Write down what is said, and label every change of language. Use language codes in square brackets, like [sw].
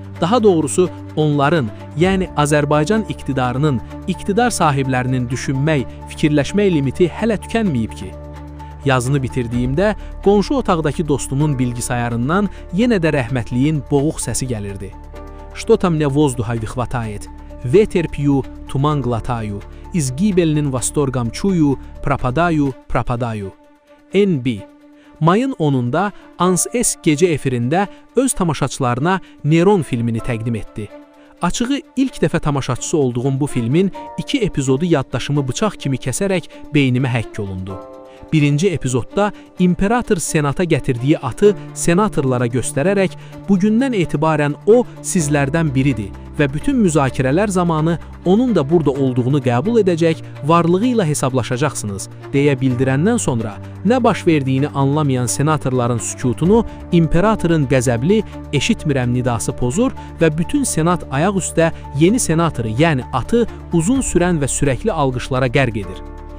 [az] Daha doğrusu, onların, yəni Azərbaycan iqtidarının, iqtidar sahiblərinin düşünmək, fikirləşmək limiti hələ tükənməyib ki. Yazını bitirdiyimdə, qonşu otaqdakı dostumun bilgisayarından yenə də rəhmətliyin boğuq səsi gəlirdi. [ru] Что там мне воздуха не хватает? Ветер пью, туман глотаю, из гибельным восторгом чую, пропадаю. NB. [az] Mayın 10-da ANS-S gecə efirində öz tamaşaçılarına Neron filmini təqdim etdi. Açığı, ilk dəfə tamaşaçısı olduğum bu filmin 2 epizodu yaddaşımı bıçaq kimi kəsərək beynimə həkk olundu. Birinci epizodda imperator senata gətirdiyi atı senatorlara göstərərək bugündən etibarən o sizlərdən biridir və bütün müzakirələr zamanı onun da burada olduğunu qəbul edəcək, varlığı ilə hesablaşacaqsınız deyə bildirəndən sonra nə baş verdiyini anlamayan senatorların sükutunu imperatorun qəzəbli eşitmirəm nidası pozur və bütün senat ayaq üstə yeni senatoru, yəni atı uzun sürən və sürəkli alqışlara qərq edir.